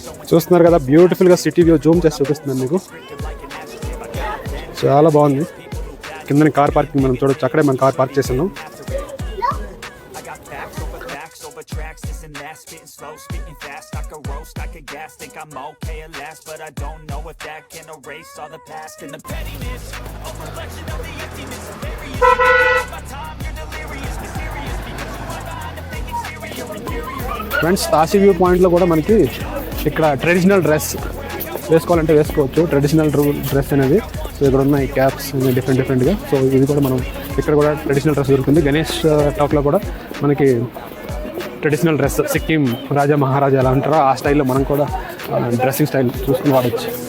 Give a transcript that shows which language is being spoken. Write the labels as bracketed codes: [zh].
[te] చూస్తున్నారు కదా, బ్యూటిఫుల్గా సిటీ వ్యూ జూమ్ చేసి చూపిస్తున్నాను మీకు. చాలా బాగుంది. కింద కార్ పార్కింగ్ మనం చూడొచ్చు, అక్కడే మనం కార్ పార్క్ చేస్తున్నాం. [en] Spitting fast, I could roast, I could gas, think I'm okay at last, but I don't know if that can erase all the past and the pettiness, a reflection of the emptiness of various. My time, you're delirious, mysterious, because you are behind the fake exterior, inferior. [te] Friends, తాసి view పాయింట్లో కూడా మనకి ఇక్కడ traditional dress వేసుకోవాలంటే వేసుకోవచ్చు, traditional dress అనేది. So ఇక్కడ ఉన్న ఈ క్యాప్స్ డిఫరెంట్గా. సో ఇది కూడా మనం ఇక్కడ కూడా ట్రెడిషనల్ డ్రెస్ దొరుకుతుంది. గణేష్ టాక్లో కూడా మనకి ట్రెడిషనల్ డ్రెస్, సిక్కిం రాజా మహారాజా ఎలా అంటారో ఆ స్టైల్లో మనం కూడా డ్రెస్సింగ్ స్టైల్ చూసుకుని వాడచ్చు.